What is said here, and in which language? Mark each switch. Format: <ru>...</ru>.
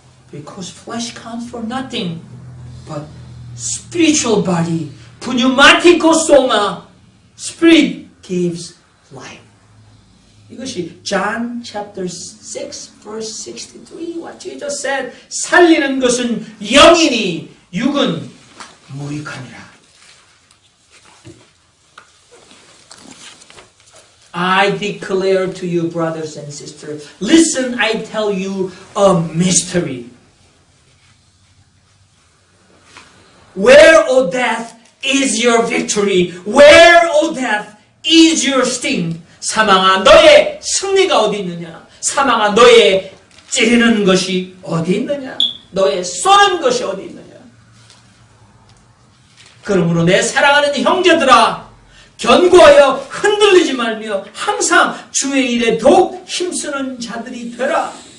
<en>Because flesh counts for nothing, but spiritual body, pneumatiko soma, spirit gives life.</en> <ko>이것이</ko> <en>John chapter 6, verse 63, what Jesus said,</en> <ko>살리는 것은 영이니 육은 무익하니라.</ko> <en>I declare to you, brothers and sisters, listen, I tell you a mystery. Where, O death, is your victory? Where, O death, is your sting?</en> <ko>사망아, 너의 승리가 어디 있느냐? 사망아, 너의 찌르는 것이 어디 있느냐? 너의 쏘는 것이 어디 있느냐? 그러므로 내 사랑하는 형제들아, 견고하여 흔들리지 말며 항상 주의 일에 더욱 힘쓰는 자들이 되라.</ko>